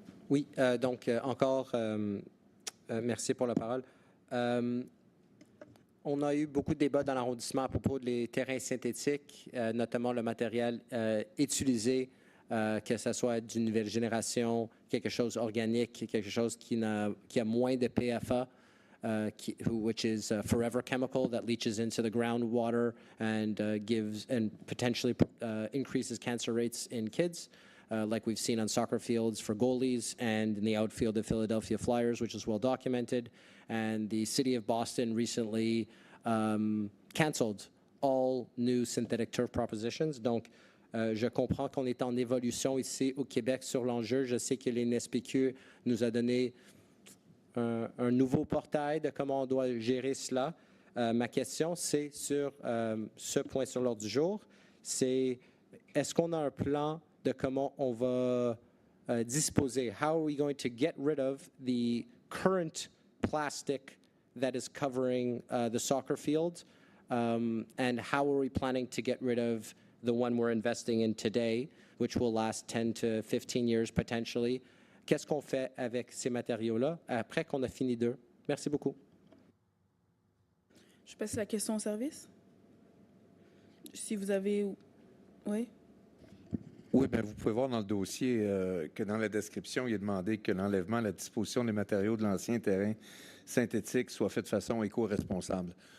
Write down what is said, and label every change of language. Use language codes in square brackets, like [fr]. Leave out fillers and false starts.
[fr] Oui, donc encore, merci pour la parole. On a eu beaucoup de débats dans l'arrondissement à propos des terrains synthétiques, notamment le matériel utilisé, que ce soit d'une nouvelle génération, quelque chose organique, quelque chose qui a moins de PFA. [en] which is a forever chemical that leaches into the groundwater and gives and potentially increases cancer rates in kids, like we've seen on soccer fields for goalies and in the outfield of Philadelphia Flyers, which is well documented. And the city of Boston recently canceled all new synthetic turf propositions. [fr] Donc, je comprends qu'on est en évolution ici au Québec sur l'enjeu. Je sais que l'INSPQ nous a donné un nouveau portail de comment on doit gérer cela. Ma question, c'est sur ce point sur l'ordre du jour, c'est est-ce qu'on a un plan de comment on va disposer? [en] How are we going to get rid of the current plastic that is covering the soccer field? And how are we planning to get rid of the one we're investing in today, which will last 10 to 15 years potentially? [fr] Qu'est-ce qu'on fait avec ces matériaux-là après qu'on a fini d'eux? Merci beaucoup. Je passe la question au service. Si vous avez... Oui? Oui, bien, vous pouvez voir dans le dossier que dans la description, il est demandé que l'enlèvement, la disposition des matériaux de l'ancien terrain synthétique soit fait de façon éco-responsable.